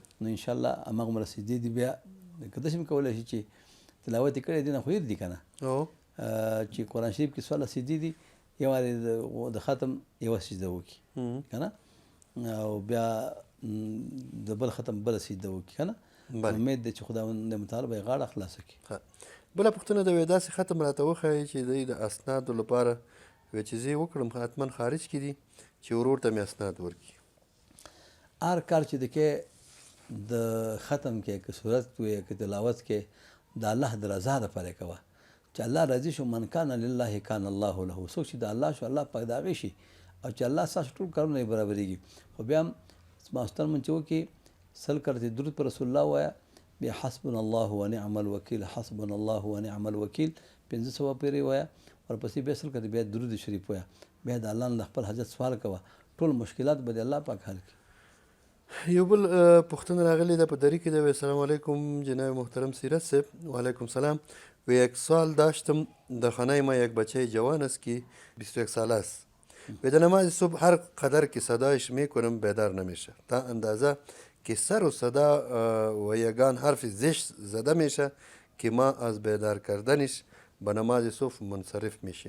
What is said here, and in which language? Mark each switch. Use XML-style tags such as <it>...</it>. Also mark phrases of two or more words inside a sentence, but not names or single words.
<ps>نو</ps> <ar>انشاءالله</ar> <ps>هماغومره سجدې دي. بیا که داسې هم کولی شي چې تلاوت یې کړی دی نه خو هېر دي که نه، چې قرآن شریف کې 14 سجدې دي، یو وارې د ختم یوه سجده وکړي که نه، او بیا د بل ختم بله سجده وکړي که نه، امید دی چې خداوند متعال به یې غاړه خلاصه کړي. بله پوښتنه ده، داسې ختم راته وښایي چې دوی د اسنادو لپاره چې زه یې وکړم حتما خارج کې دي چې ورور ته مې اسناد ورکړي. هر کار چې د کې د ختم کې که صورت وي که تلاوت کې د الله د رضا دپاره یې کوه، چې الله راضي شو.</ps> <ar>من کان لله کان الله له،</ar> <ps>څوک چې د الله شو الله پاک د هغې شي، او چې الله ستاسو ټول کارونه یې برابرېږي. خو بیا هم ماستر من چې وکړي 100 کرته درود پر رسول الله وایه، بیا</ps> <ar>حسبنا الله ونعم الوکیل، حسبنا الله ونعم الوکیل</ar> <ps>500 پیرې وایه، ورپسې بیا 100 کرته بیا درود شریف وایه، بیا د الله نه خپل حاجت سوال کوه، ټول مشکلات به د الله پاک حل کړي. یو بل پوښتنه راغلې ده په دری کې ده.</ps> <ar>السلام علیکم</ar> <fa>جناب محترم سیرت صاحب.</fa> <ar>وعلیکم سلام.</ar> <fa>و یک سال داشتم در خانه ما یک بچه جوان است که 21 ساله است. و در نماز صبح هر قدر که صدایش میکنم بیدار نمیشه، تا اندازه که سر و صدا و یگان حرف زشت زده میشه که ما از بیدار کردنش به نماز صبح منصرف میشیم.</fa>